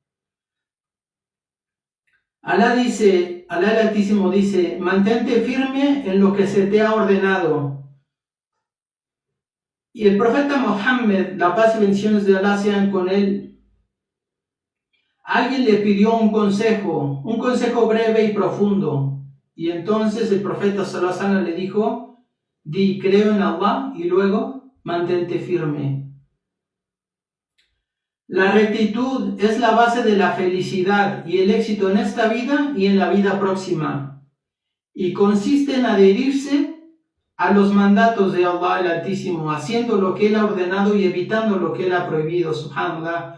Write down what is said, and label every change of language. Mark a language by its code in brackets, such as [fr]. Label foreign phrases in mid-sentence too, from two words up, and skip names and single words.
[es] Allah el Altísimo dice: mantente firme en lo que se te ha ordenado. Y el profeta Muhammad, la paz y bendiciones de Allah sean con él, alguien le pidió un consejo breve y profundo. Y entonces el profeta [ar] صلى الله عليه وسلم [es] le dijo: di creo en Allah y luego mantente firme. La rectitud es la base de la felicidad y el éxito en esta vida y en la vida próxima, y consiste en adherirse a los mandatos de Allah el Altísimo, haciendo lo que Él ha ordenado y evitando lo que Él ha prohibido, subhanallah.